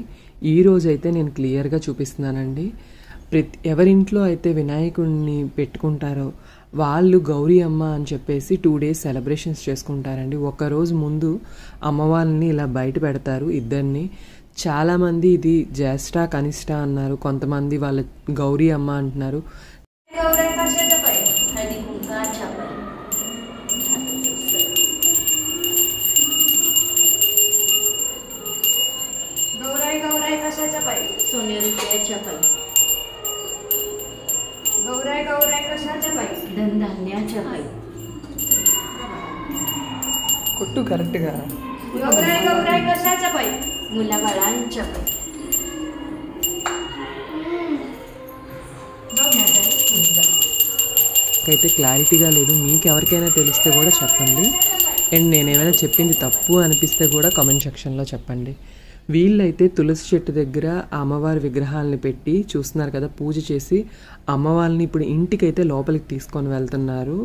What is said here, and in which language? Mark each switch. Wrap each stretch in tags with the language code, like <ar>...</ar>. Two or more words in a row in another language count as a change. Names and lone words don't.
<te>ఈరోజు అయితే నేను క్లియర్గా చూపిస్తున్నానండి. ఎవరింట్లో అయితే వినాయకుడిని పెట్టుకుంటారో వాళ్ళు గౌరీ అమ్మ అని చెప్పేసి 2 days సెలబ్రేషన్స్ చేసుకుంటారండి. ఒకరోజు ముందు అమ్మవారిని ఇలా బయట పెడతారు ఇద్దరిని. చాలామంది ఇది జ్యేష్ఠ కనిష్ట అన్నారు, కొంతమంది వాళ్ళ గౌరీ అమ్మ అంటున్నారు.</te> <mr>गौराई कशाचा पाय हळदी कुंकाचा पाय गौराई कशाचा पाय सोनेरुपयाच्या पाय गौराई कशाच्या पाय धनधान्याच्या पाय</mr> <te>కొట్టు కరెక్ట్గా.</te> <mr>गौराई कशाच्या पाय मुलाबाळांच्या पाय</mr> <te>అయితే క్లారిటీగా లేదు, మీకు ఎవరికైనా తెలిస్తే కూడా చెప్పండి. అండ్ నేనేమైనా చెప్పింది తప్పు అనిపిస్తే కూడా కామెంట్ సెక్షన్లో చెప్పండి. వీళ్ళైతే తులసి చెట్టు దగ్గర అమ్మవారి విగ్రహాలని పెట్టి చూస్తున్నారు కదా, పూజ చేసి అమ్మవారిని ఇప్పుడు ఇంటికైతే లోపలికి తీసుకొని వెళ్తున్నారు.</te>